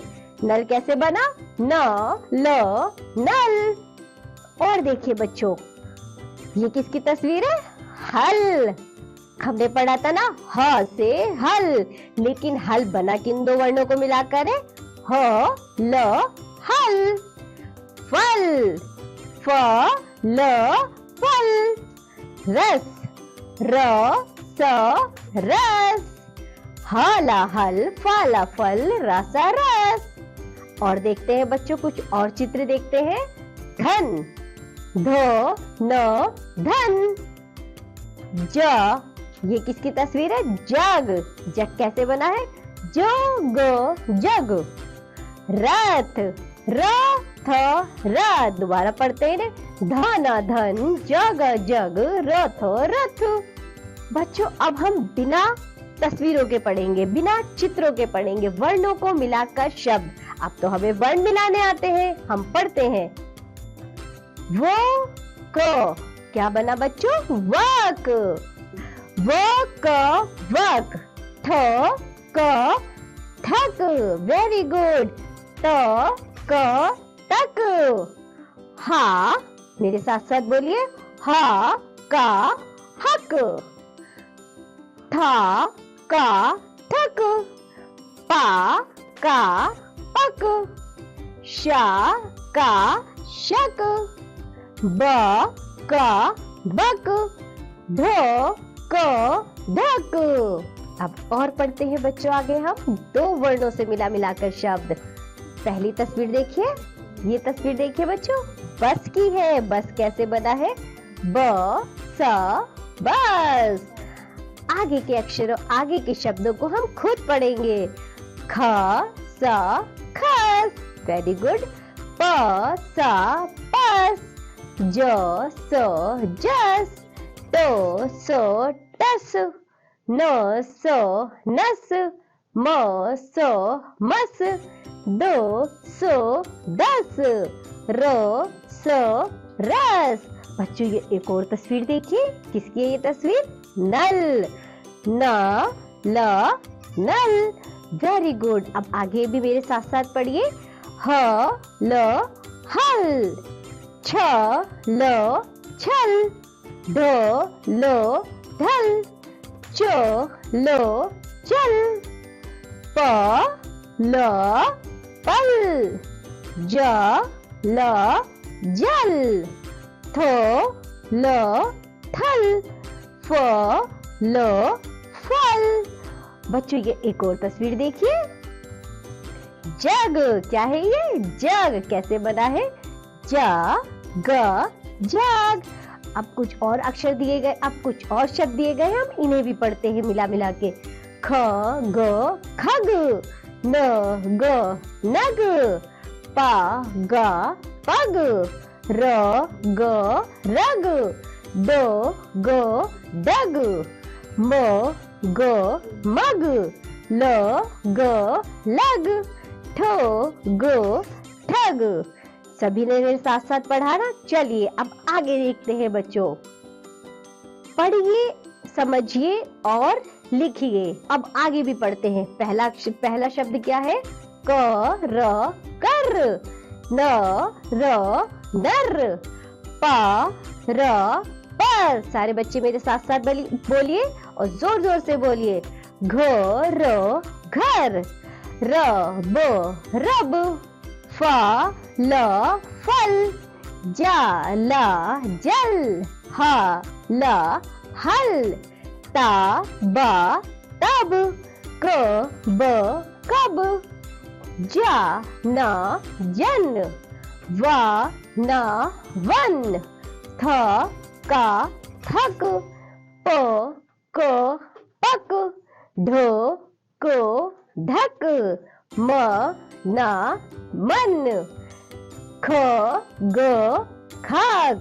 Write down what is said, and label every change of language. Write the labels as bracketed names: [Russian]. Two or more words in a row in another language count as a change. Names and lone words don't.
[Hindi] नल कैसे बना? न ल नल। और देखिए बच्चों ये किसकी तस्वीर है? हल। हमने पढ़ा था ना ह से हल, लेकिन हल बना किन 2 वर्णों को मिलाकर है? ह ल हल। फल। फ ल फल। रस। र स रस। हाला हल, फाला फल, रसा रस। और देखते हैं बच्चों कुछ और चित्र देखते हैं। धन। ध न धन। ज। ये किसकी तस्वीर है? जग। जग कैसे बना है? जग जग। रथ। र थ र। दोबारा पढ़ते हैं। धन धन, जग जग, रथ रथ। बच्चों अब हम बिना तस्वीरों के पढ़ेंगे, बिना चित्रों के पढ़ेंगे, वर्णों को मिलाकर शब्द। अब तो हमें वर्ण मिलाने आते हैं, हम पढ़ते हैं। वो क। क्या बना बच्चों? वक। वो क वक। थ क थक। [English] very good. [Hindi] त क तक। हा, मेरे साथ साथ बोलिए। हा का हक। था का ठक। पा का पक। शा का शक। ब का बक। ध क ढक। अब और पढ़ते हैं बच्चों आगे हम 2 वर्णों से मिला मिलाकर शब्द। पहली तस्वीर देखिए, ये तस्वीर देखिए बच्चों, बस की है। बस कैसे बना है? ब स बस। आगे के अक्षरों, आगे के शब्दों को हम खुद पढ़ेंगे। ख स खस। [English] very good. [Hindi] प स पस। ज स जस। तो सो टस। न सो नस। म सो मस। दो सो दस। रो सो रस। बच्चों ये एक और तस्वीर देखिए, किसकी है ये तस्वीर? नल। न ल नल। [English] very good. [Hindi] अब आगे भी मेरे साथ साथ पढ़िए। ह ल हल, छ ल छल, ढ ल ढल, च ल चल, प ल पल, ज ल जल, थ ल थल, फ ल फल। बच्चों ये एक और तस्वीर देखिए, जग। क्या है ये? जग। कैसे बना है? ज ग जग। अब कुछ और अक्षर दिए गए, अब कुछ और शब्द दिए गए, हम इन्हें भी पढ़ते हैं मिला मिला के। ख ग खग, न ग नग, पा ग पग, र ग रग, ड ग डग, म ग मग, ल ग लग, ठ ग ठग। सभी ने मेरे साथ साथ पढ़ा ना? चलिए अब आगे देखते हैं बच्चों। पढ़िए, समझिए और लिखिए। अब आगे भी पढ़ते हैं। पहला शब्द क्या है? क र कर, न र नर, प र पर। सारे बच्चे मेरे साथ साथ बोलिए और जोर जोर से बोलिए। घ र घर, र ब रब, फ ल फल, जा ला जल, ह ल हल, ता बा तब, क ब कब, जा ना जन, वा ना वन, थ का थक, प क पक, ढ को ढक, म ना मन, ख ग खाग।